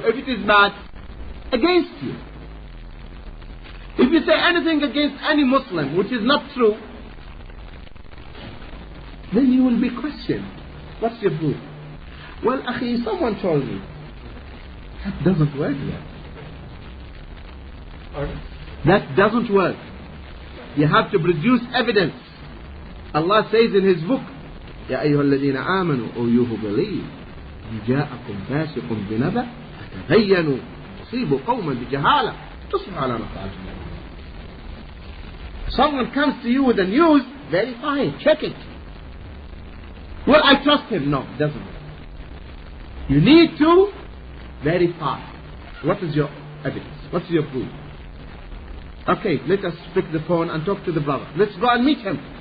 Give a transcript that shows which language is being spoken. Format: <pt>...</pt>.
<en>If it is bad, against you. If you say anything against any Muslim which is not true, then you will be questioned. What's your proof? Well, akhi, someone told me. That doesn't work yet. That doesn't work. You have to produce evidence. Allah says in His book,</en> <ar>يا أيها الذين آمنوا</ar> <en>أو you who believe</en> <ar>إن جاءكم فاسق بنبأ فتبينوا تصيبوا قوما بجهالة تصبحوا على ما فعلتم.</ar> <en>Someone comes to you with the news, verify it, check it. Well, I trust him. No, it doesn't. You need to verify. What is your evidence? What's your proof? Okay, let us pick the phone and talk to the brother. Let's go and meet him.</en>